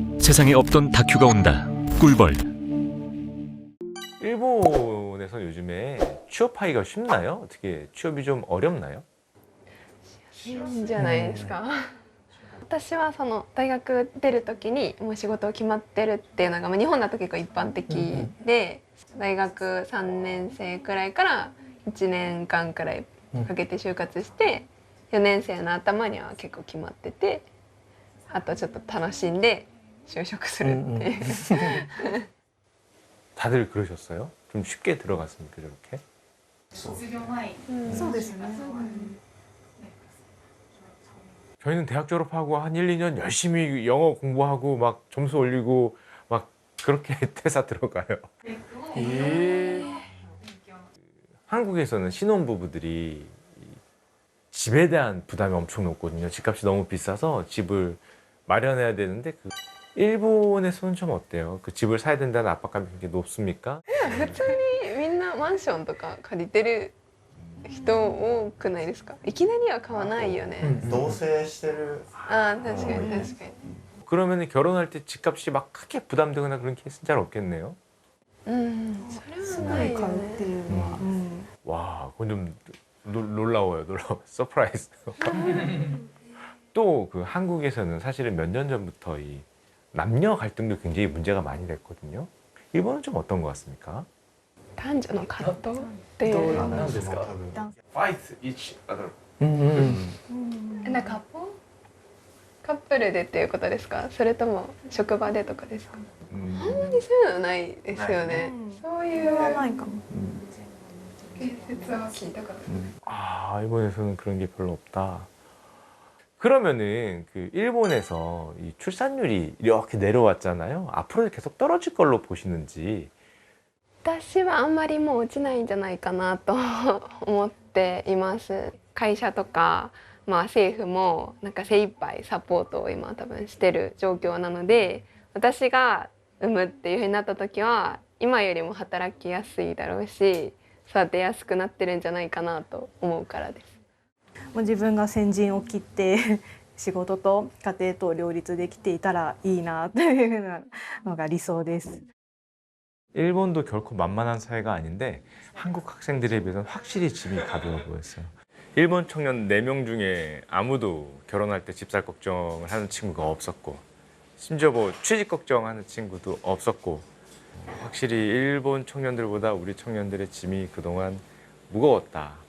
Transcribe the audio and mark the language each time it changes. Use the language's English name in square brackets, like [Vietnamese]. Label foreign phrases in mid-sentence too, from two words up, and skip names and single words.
[Korean] 세상에 없던 다큐가 온다. 꿀벌. 일본에서 요즘에 취업하기가 쉽나요? 어떻게 취업이 좀 어렵나요? [Japanese] いいんじゃないですか。私はその大学出る時にもう仕事決まってるっていうのが、まあ、日本だと結構一般的で、大学3年生くらいから1年間くらいかけて就活して4年生の頭には結構決まってて、あとちょっと楽しんで就職するっていう。 [Korean] 다들 그러셨어요? 좀 쉽게 들어갔습니까, 저렇게? [Japanese] そうですね。 [Korean] 저희는 대학 졸업하고 한 1, 2년 열심히 영어 공부하고 막 점수 올리고 막 그렇게 퇴사 들어가요. 한국에서는 신혼부부들이 집에 대한 부담이 엄청 높거든요. 집값이 너무 비싸서 집을 마련해야 되는데 일본에서는 좀 어때요? 그 집을 사야 된다는 압박감이 굉장히 높습니까? [Japanese] 普通にみんなマンションとか借りてる人多くないですか？いきなりは買わないよね。同棲してるああ、確かに確かに。 [Korean] 그러면 결혼할 때 집값이 막 크게 부담되거나 그런 케이스는 잘 없겠네요. [Japanese] うん、それはないよ買うってね。いうのは。 [Korean] 와, 그건 좀 놀라워요. 서프라이즈. 또 그 한국에서는 사실은 몇 년 전부터 이 남녀 갈등도 굉장히 문제가 많이 됐거든요. 일본은 좀 어떤 것 같습니까? [Japanese] 男女の葛藤っていうのが。何ですか? [English] Fight each other. [Japanese] なんかカップルでっていうことですか？それとも職場でとかですか？あんまりそういうのないですよね。そういそれはうないかも。言説は聞いたことない。 [Korean] 아, 일본에서는 그런 게 별로 없다. 그러면은 그 일본에서 이 출산율이 이렇게 내려왔잖아요. 앞으로 계속 떨어질 걸로 보시는지. 私はあんまりもう落ちないんじゃないかなと思っています。会社とか、まあ、政府もなんか精一杯サポートを今多分してる状況なので、私が産むっていうふうになった時は今よりも働きやすいだろうし、育てやすくなってるんじゃないかなと思うからです。もう自分が先陣を切って仕事と家庭と両立できていたらいいなというのが理想です。 일본도 결코 만만한 사회가 아닌데 한국 학생들에 비해서는 확실히 짐이 가벼워 보였어요. 일본 청년 4명 중에 아무도 결혼할 때 집 살 걱정을 하는 친구가 없었고 심지어 뭐 취직 걱정하는 친구도 없었고 확실히 일본 청년들보다 우리 청년들의 짐이 그동안 무거웠다.